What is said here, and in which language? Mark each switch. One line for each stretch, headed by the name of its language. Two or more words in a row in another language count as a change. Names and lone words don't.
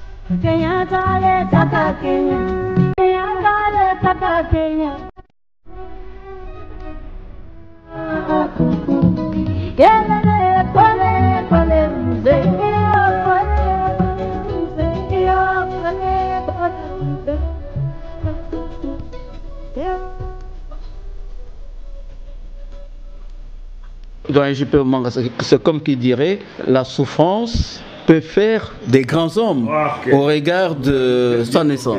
Swahili: Kenya tale taka Kenya, Kenya tale taka Kenya. Yelele kole kole mze,
French: Dans JP Manga, c'est comme qui dirait, la souffrance peut faire des grands hommes au regard de sa naissance.